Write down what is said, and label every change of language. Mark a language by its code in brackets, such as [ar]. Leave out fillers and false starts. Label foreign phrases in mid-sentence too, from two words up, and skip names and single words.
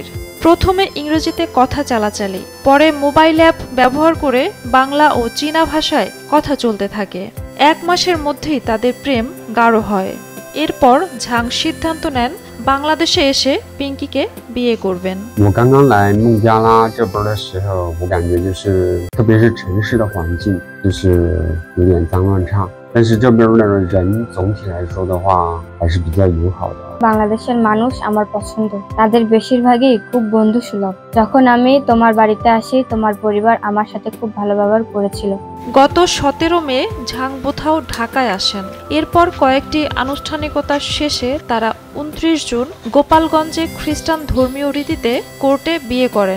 [bn] প্রথমে ইংরেজিতে কথা চালাচালি, পরে মোবাইল অ্যাপ ব্যবহার করে বাংলা ও চীনা ভাষায় কথা চলতে থাকে। 1 মাসের মধ্যেই তাদের প্রেম গাঢ় হয়। এরপর ঝাং সিদ্ধান্ত নেন বাংলাদেশে এসে পিঙ্কিকে বিয়ে করবেন। [zh] 我刚刚来孟加拉这边的时候，我感觉就是特别是城市的环境就是有点脏乱差，但是这边的人总体来说的话还是比较友好的。 [bn] বাংলাদেশের মানুষ আমার পছন্দ, তাদের বেশিরভাগই খুব বন্ধুসুলভ। যখন আমি তোমার বাড়িতে আসি তোমার পরিবার আমার সাথে খুব ভালো ব্যবহার করেছিল। গত 17 মে ঝাং বোথাও ঢাকায় আসেন। এরপর কয়েকটি আনুষ্ঠানিকতার শেষে তারা 29 জুন গোপালগঞ্জে খ্রিস্টান ধর্মীয় রীতিতে কোর্টে বিয়ে করেন।